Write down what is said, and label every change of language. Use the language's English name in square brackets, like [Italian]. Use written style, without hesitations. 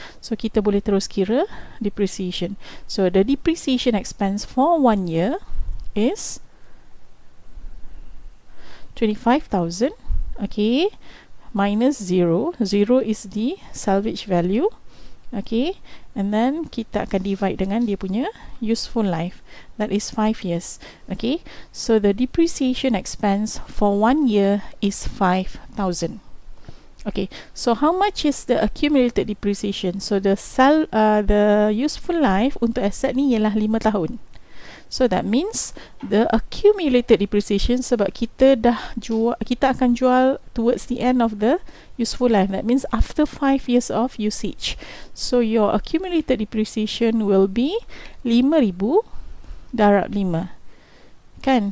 [English] So [Malay] kita boleh terus kira [English] depreciation. So the depreciation expense for 1 year is 25,000, okay, minus 0 is the salvage value, okay, and then [Malay] kita akan [English] divide [Malay] dengan dia punya [English] useful life, that is 5 years, okay. So the depreciation expense for 1 year is 5,000. Okay, so how much is the accumulated depreciation? So the useful life [Malay] untuk aset ni ialah 5 tahun. [English] So that means the accumulated depreciation, [Malay] sebab kita akan jual [English] towards the end of the useful life. That means after 5 years of usage. So your accumulated depreciation will be 5,000 darab 5. Kan?